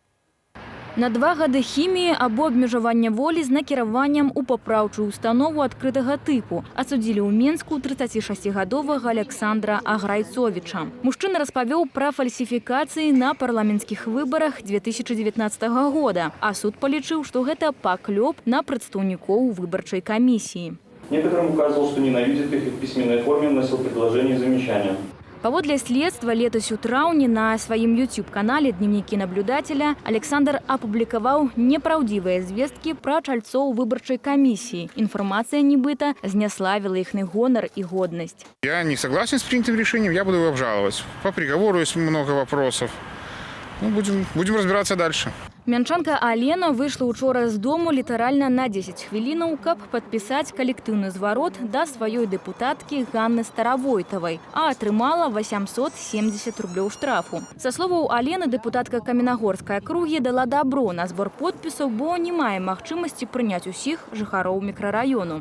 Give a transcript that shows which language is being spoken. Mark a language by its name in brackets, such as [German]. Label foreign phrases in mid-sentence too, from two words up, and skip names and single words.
[Belarusian] На 2 гады хіміі або абмежавання волі з накіраваннем у папраўчую установу адкрытага тыпу асудзілі ў Менску 36-гадовага Александра Аграйцовіча. Мужчына распавёў пра фальсіфікацыі на парламенцкіх выбарах 2019 года, а суд палічыў, што гэта паклёп на прадстаўнікоў выбарчай камісіі. [Russian] Некоторым указывал, что ненавидит их и в письменной форме вносил предложения и замечания. [Belarusian] Паводле следства, летась у траўні на сваім YouTube-канале «Дневники наблюдателя» Александр апублікаваў непраўдзівыя звесткі пра чальцоў выбарчай камісіі. Інфармацыя, нібыта, зняславіла іхны гонар і годнасць. [Russian] Я не согласен с принятым решением, я буду его обжаловать. По приговору есть много вопросов. Будем разбираться дальше. [Belarusian] Мянчанка Алена выйшла учора з дому літаральна на 10 хвілінаў, каб падпісаць калектыўны зварот да сваёй дэпутаткі Ганны Старавойтавай, а атрымала 870 рублёў штрафу. Са словаў Алены, дэпутатка Каменагорскай акругі дала дабро на збор подпісаў, бо не мае магчымасці прыняць усіх жыхароў мікрараёну.